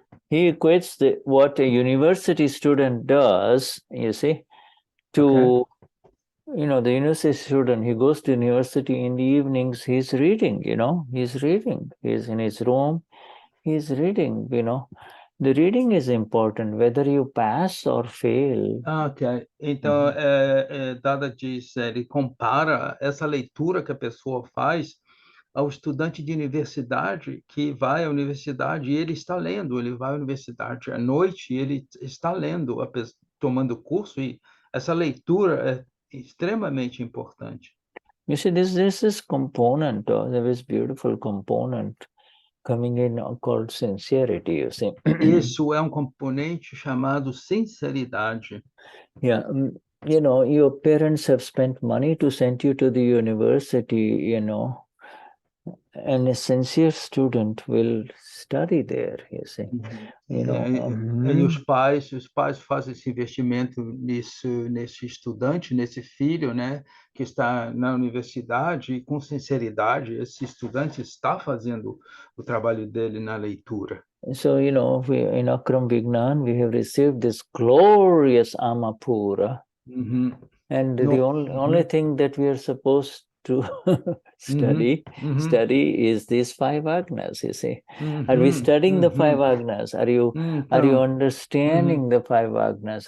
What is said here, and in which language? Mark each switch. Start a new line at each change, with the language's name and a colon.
English: He equates what a university student does, you see, to, the university student, he goes to university in the evenings, he's reading, he's reading. He's in his room, he's reading, The reading is important, whether you pass or fail. Ok.
Portuguese: Então, Dada diz, ele compara essa leitura que a pessoa faz ao estudante de universidade que vai à universidade e ele está lendo, ele vai à universidade à noite e ele está lendo, tomando curso, e essa leitura é extremamente importante.
English: You see, this component, there is beautiful component coming in called sincerity, you see.
Portuguese: Isso é componente chamado sinceridade.
English: Your parents have spent money to send you to the university, and a sincere student will study there, you see.
Portuguese: E os pais fazem esse investimento nesse estudante, nesse filho, né, que está na universidade, e com sinceridade esse estudante está fazendo o trabalho dele na leitura.
English: So, in Akram Vignan, we have received this glorious Amapura. And the only thing that we are supposed to study is these 5 agnas, you see. Are we studying the 5 agnas? Are you understanding the 5 agnas?